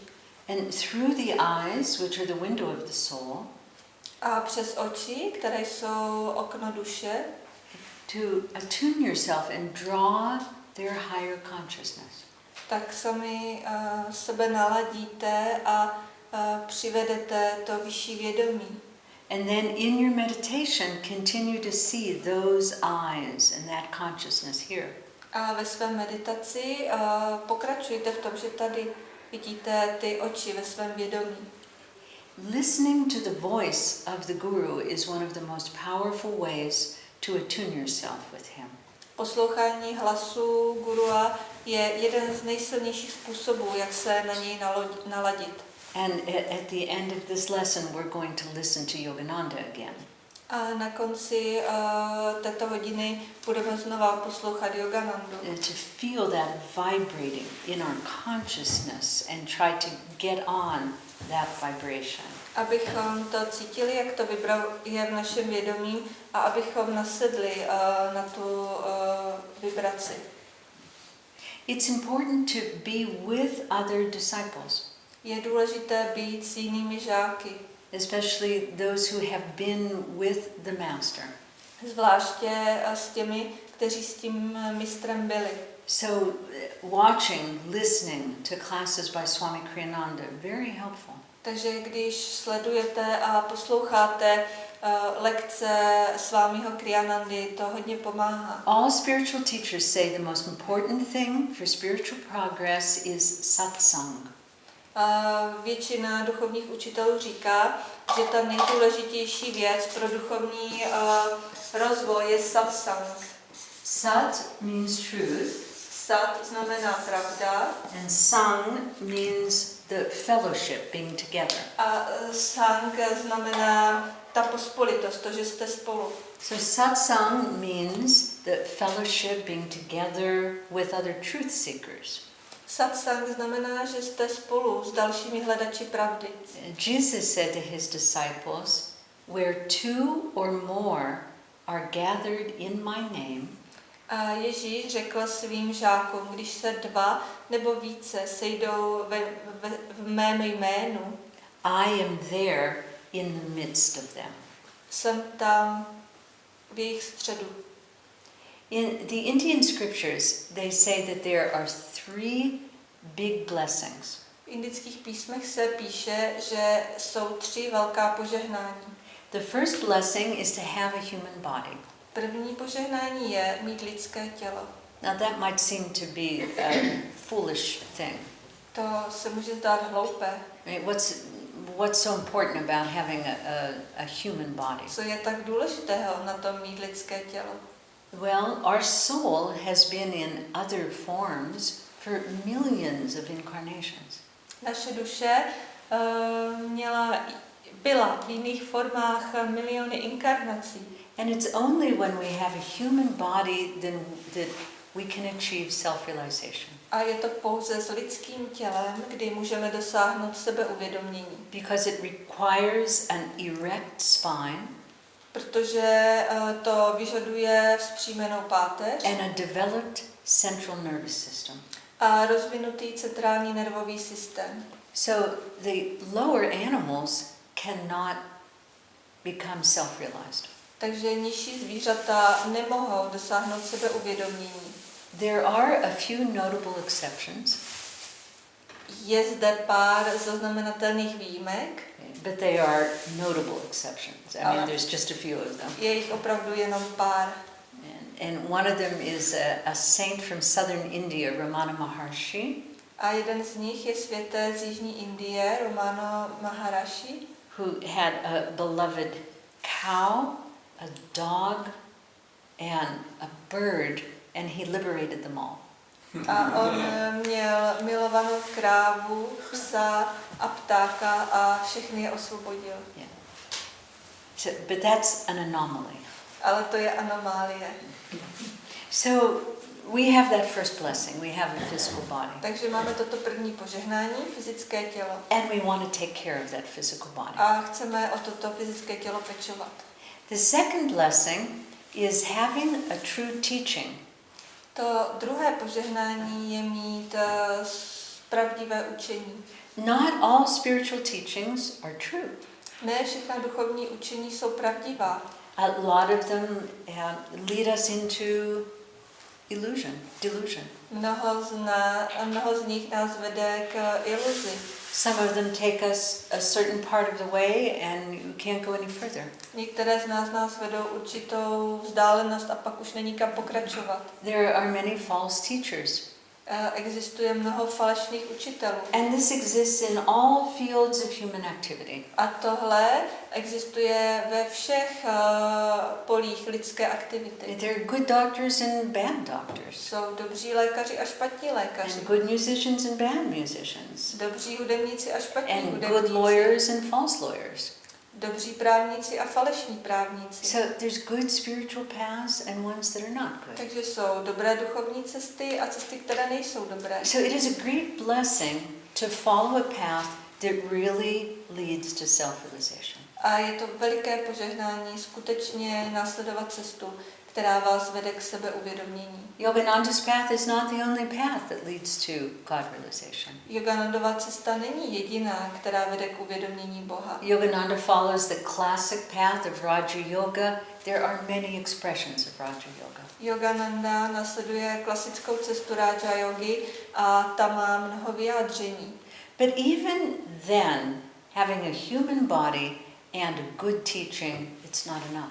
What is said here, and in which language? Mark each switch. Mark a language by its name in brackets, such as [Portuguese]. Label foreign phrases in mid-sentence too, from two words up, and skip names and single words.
[English] And through the eyes, which are the window of the soul, [Czech] A přes oči, které jsou okno duše, [English] to attune yourself and draw their higher consciousness. [Czech] tak sami sebe naladíte a přivedete to vyšší vědomí. [English] And then in your meditation, continue to see those eyes and that consciousness here. [Czech] A ve své meditaci pokračujte v tom, že tady vidíte ty oči ve svém vědomí. [English] Listening to the voice of the Guru is one of the most powerful ways to attune yourself with him. [Czech] Poslouchání hlasu gurua je jeden z nejsilnějších způsobů, jak se na něj naladit. [English] And at the end of this lesson, we're going to listen to Yogananda again. [Czech] A na konci této hodiny budeme znova poslouchat Yoganandu. [English] To feel that vibrating in our consciousness and try to get on that vibration. [Czech] Abychom to cítili, jak to vibruje v našem vědomí a abychom nasedli na tu vibraci. [English] It's important to be with other disciples, [Czech] Je důležité být s jinými žáky, [English] especially those who have been with the Master. [Czech] zvláště s těmi, kteří s tím mistrem byli. [English] So watching, listening to classes by Swami Kriyananda, very helpful. [Czech] Takže když sledujete a posloucháte lekce Svámího Kriyanandy, to hodně pomáhá. [English] All spiritual teachers say the most important thing for spiritual progress is satsang. [Czech] Většina duchovních učitelů říká, že ta nejdůležitější věc pro duchovní rozvoj je satsang. [English] Sat means truth, [Czech] Sat znamená pravda [English] and sang means the fellowship, being together. [Czech] a sang znamená ta pospolitost, to, že jste spolu. [English] So satsang means the fellowship, being together with other truth seekers. [Czech] Satsang znamená, že jste spolu s dalšími hledači pravdy. [English] Jesus said to his disciples, "Where two or more are gathered in my name, [Czech] A Ježíš řekl svým žákům, když se 2 nebo více sejdou v mém jménu, [English] I am there in the midst of them." [Czech] jsem tam v jejich středu. [English] In the Indian scriptures, they say that there are 3 big blessings. [Czech] V indických písmech se píše, že jsou 3 velká požehnání. [English] The first blessing is to have a human body. [Czech] První požehnání je mít lidské tělo. [English] Now that might seem to be a foolish thing. [Czech] To se může zdát hloupé. [English] I mean, what's so important about having a human body? [Czech] Co je tak důležitého na tom mít lidské tělo? [English] Well, our soul has been in other forms for millions of incarnations. [Czech] Naše duše byla v jiných formách miliony inkarnací. [English] And it's only when we have a human body that we can achieve self-realization. [Czech] A je to pouze s lidským tělem, kdy můžeme dosáhnout sebeuvědomění. [English] Because it requires an erect spine [Czech] Protože to vyžaduje vzpřímenou páteř [English] and a developed central nervous system. [Czech] a rozvinutý centrální nervový systém. [English] So the lower animals cannot become self-realized. [Czech] Takže nižší zvířata nemohou dosáhnout sebeuvědomění. [English] There are a few notable exceptions, [Czech] Je zde pár zaznamenatelných výjimek, [English] but they are notable exceptions. I mean, there's just a few of them. [Czech] je jich opravdu jenom pár. [English] And one of them is a saint from southern India, Ramana Maharshi, [Czech] A jeden z nich je světec z Jižní Indie, Ramana Maharshi, [English] who had a beloved cow, a dog, and a bird, and he liberated them all. [Czech] A on měl milovanou krávu, psa a ptáka a všechny je osvobodil. [English] Yeah. So, but that's an anomaly. [Czech] Ale to je anomálie. [English] So we have that first blessing. We have a physical body. [Czech] Takže máme toto první požehnání, fyzické tělo. [English] And we want to take care of that physical body. [Czech] A chceme o toto fyzické tělo pečovat. [English] The second blessing is having a true teaching. [Czech] To druhé požehnání je mít pravdivé učení. [English] Not all spiritual teachings are true. [Czech] Ne všechna duchovní učení jsou pravdivá. [English] A lot of them lead us into delusion. [Czech] Mnoho z nich nás vede k iluzi. [English] Some of them take us a certain part of the way and you can't go any further. [Czech] Některé z nás vedou určitou vzdálenost a pak už není kam pokračovat. [English] There are many false teachers. [Czech] Existuje mnoho falešných učitelů. [English] And this exists in all fields of human activity. [Czech] A tohle existuje ve všech polích lidské aktivity. [English] There are good doctors and bad doctors. [Czech] Jsou dobří lékaři a špatní lékaři. [English] And good musicians and bad musicians. [Czech] Dobří hudebníci a špatní [English] And [Czech] hudebníci. [English] good lawyers and false lawyers. [Czech] Dobří právníci a falešní právníci. [English] So there's good spiritual paths and ones that are not good. [Czech] Takže jsou dobré duchovní cesty a cesty, které nejsou dobré. [English] So it is a great blessing to follow a path that really leads to self-realization. [Czech] A je to veliké požehnání skutečně následovat cestu, která vás vede k sebeuvědomění. [English] Yogananda's path is not the only path that leads to God realization. [Czech] Yoganandova cesta není jediná, která vede k uvědomění Boha. [English] Yogananda follows the classic path of Raja Yoga. There are many expressions of Raja Yoga. [Czech] Yogananda nasleduje klasickou cestu Raja Yogi a ta má mnoho vyjádření. [English] But even then, having a human body and a good teaching, it's not enough.